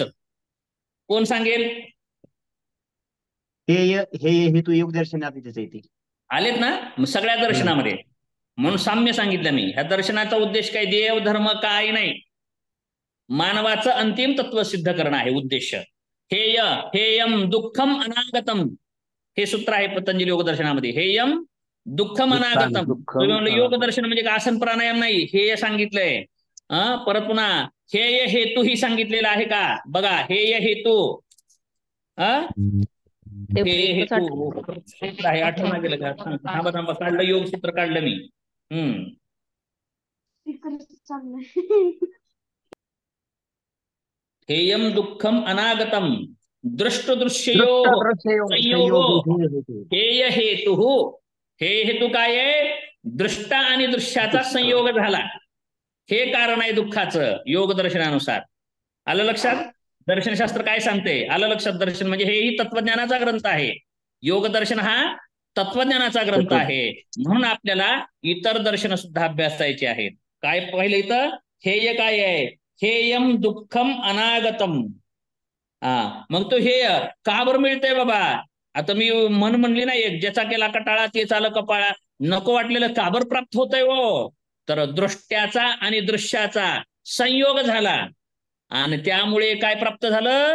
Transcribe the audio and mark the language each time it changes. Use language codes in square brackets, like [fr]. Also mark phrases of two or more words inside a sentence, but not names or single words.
[mr] कोण सांगेल? हे तू योग दर्शनात येते आलेत ना सगळ्या दर्शनामध्ये. म्हणून साम्य सांगितलं मी. ह्या दर्शनाचा उद्देश काय? देव धर्म काय नाही, मानवाचं अंतिम तत्व सिद्ध करणं आहे उद्देश. [sa] हेयम दुःखम अनागतम, [mr] हे सूत्र आहे पतंजली योग दर्शनामध्ये. [sa] हेयम दुःखम अनागतम. [mr] दुःखम तुम्ही म्हणलं योग अनागतम. दर्शन म्हणजे का आसन प्राणायाम नाही, हे सांगितलंय. परत पुन्हा हेय हेतू ही सांगितलेला आहे का बघा, हेय हेतू. ते हे एकच हेतू आठवलं. सूत्र आहे, आठवण गेलं का? थांबा थांबा, काढलं योग सूत्र काढलं मी. [sa] हेयम दुःखम अनागतम दृष्ट दृश्ययो संयोगो हेय हेतु. [mr] हे हेतू काय आहे? दृष्टा आणि दृश्याचा संयोग झाला, हे कारण आहे दुःखाचं योग दर्शनानुसार. आलं लक्षात? दर्शनशास्त्र काय सांगते? आलं लक्षात? दर्शन म्हणजे हेही तत्वज्ञानाचा ग्रंथ आहे. योग दर्शन हा तत्वज्ञानाचा ग्रंथ आहे, म्हणून आपल्याला इतर दर्शन सुद्धा अभ्यासायचे आहेत. काय पाहिलं इथं? हेय काय आहे? [sa] हेयम दुःखम अनागतम. [mr] मग तो हेय का बरं मिळतंय बाबा? आता मी मन म्हणली नाही, एक ज्याचा केला कटाळा ते चालं कपाळा. नको वाटलेलं का बरं प्राप्त होतंय हो? तर दृष्ट्याचा आणि दृश्याचा संयोग झाला, आणि त्यामुळे काय प्राप्त झालं?